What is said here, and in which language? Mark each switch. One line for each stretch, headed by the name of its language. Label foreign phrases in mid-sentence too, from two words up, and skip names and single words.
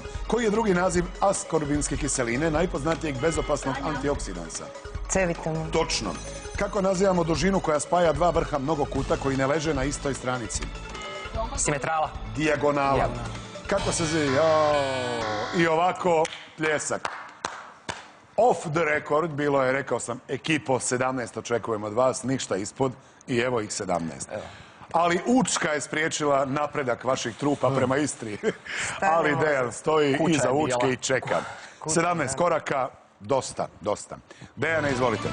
Croatian: Koji je drugi naziv askorbinske kiseline, najpoznatijeg bezopasnog antioksidansa? C vitamin. Točno. Kako nazivamo dužinu koja spaja 2 vrha mnogokuta koji ne leže na istoj stranici? Simetrala. Dijagonala. Kako se zove? I ovako pljesak.
English: Off the record
Croatian: bilo je, rekao sam, ekipo 17 očekujem od vas, ništa ispod i evo ih 17. Ali Učka je spriječila napredak vaših trupa prema Istri. Ali Dejan stoji iza Učke i čeka. 17 koraka, dosta. Dejane, izvolite.